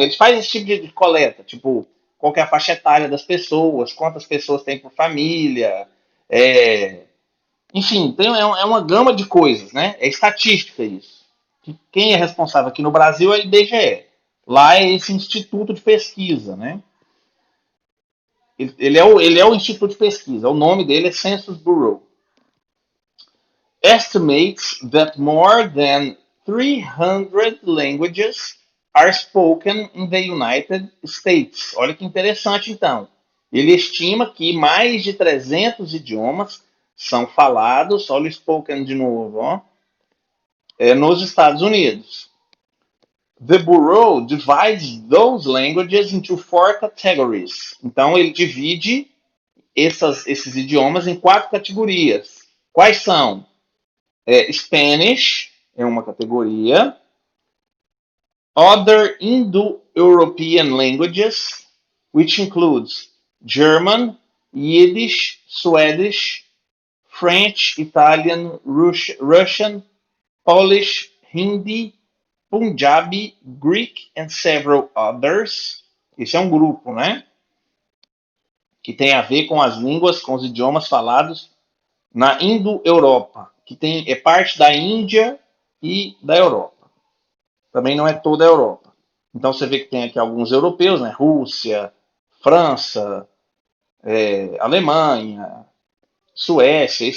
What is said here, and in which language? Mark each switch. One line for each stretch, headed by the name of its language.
Portuguese: Eles fazem esse tipo de coleta, tipo, qual que é a faixa etária das pessoas, quantas pessoas tem por família, é, enfim, é uma gama de coisas, né? É estatística isso. Quem é responsável aqui no Brasil é o IBGE. Lá é esse instituto de pesquisa, né? Ele é o instituto de pesquisa. O nome dele é Census Bureau.
English: Estimates that more than 300 languages are spoken in the United States.
Portuguese: Olha que interessante, então. Ele estima que mais de 300 idiomas são falados, olha o spoken de novo, ó, nos Estados Unidos.
English: The Bureau divides those languages into four categories.
Portuguese: Então, ele divide esses idiomas em quatro categorias. Quais são? Spanish é uma categoria.
English: Other Indo-European languages, which includes German, Yiddish, Swedish, French, Italian, Russian, Polish, Hindi, Punjabi, Greek and several others.
Portuguese: Esse é um grupo, né? Que tem a ver com as línguas, com os idiomas falados na Indo-Europa, que é parte da Índia e da Europa. Também não é toda a Europa. Então você vê que tem aqui alguns europeus, né? Rússia, França, Alemanha, Suécia.